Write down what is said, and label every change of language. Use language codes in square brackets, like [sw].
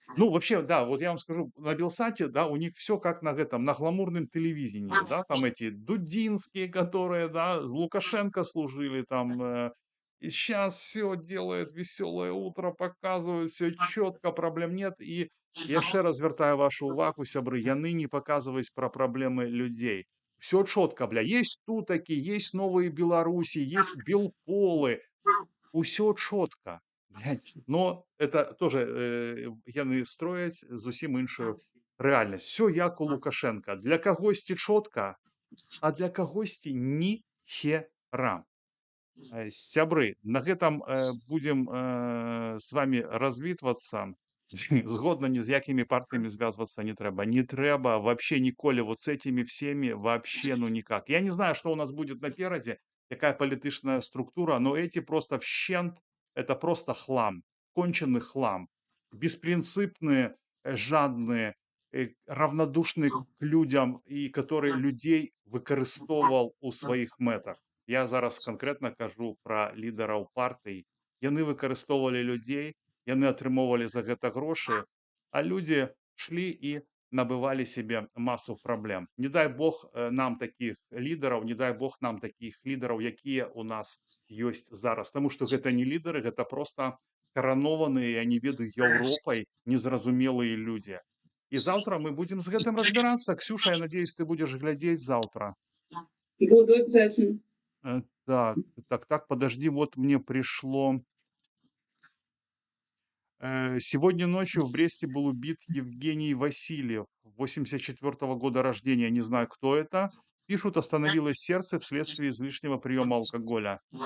[ru] Ну, вообще, да, вот я вам скажу, на Белсате, да, у них все как на этом, на гламурном телевидении, да, там эти Дудинские, которые, да, Лукашенко служили там, и сейчас все делает «Веселое утро», показывают все четко, проблем нет. [uk] И я ще раз звертаю вашу увагу, [be] сябры, яны не показываюць про проблемы людей. [ru] Все четко, бля. Есть тутаки, есть новые Беларуси, есть белполы. [be] Усё чётка, блядь. [ru] Но это тоже, [be] яны строяць зусім іншую рэальнасць. Всё як у Лукашенка. Для кагосьці чётка, а для кагосьці ніхера. Сябры, на гэтым, будзем, з вамі развітвацца. Згодна, ні з якімі партыямі звязвацца не трэба. Не трэба [ru] вообще ніколі вот с этими всеми вообще, ну никак. Я не знаю, что у нас будет [be] наперадзе, якая палітычная структура, [ru] но эти просто вщент, это просто хлам, конченый хлам. Беспринципные, жадные, равнодушны к людям і которые людей [be] выкарыстоўваў у сваіх мэтах. Я зараз канкрэтна кажу пра лідараў партый. Яны выкарыстоўвалі людзей, яны атрымоўвалі за гэта грошы, а людзі шлі і набывалі себе масу праблем. Не дай бог нам такіх лідараў, не дай бог нам такіх лідараў, якія у нас ёсць зараз. Таму што гэта не лідары, гэта проста каранованыя, я не ведаю, Еўропай незразумелыя людзі. І заўтра мы будзем з гэтым разбірацца. Ксюша, [ru] я надеюсь, [be] ты будзеш глядзець заўтра. [ru] Буду обязательно. Так, так, подожди, вот мне пришло. Сегодня ночью в Бресте был убит Евгений Васильев, 84 года рождения. Не знаю, кто это. Пишут, остановилось сердце вследствие излишнего приема алкоголя.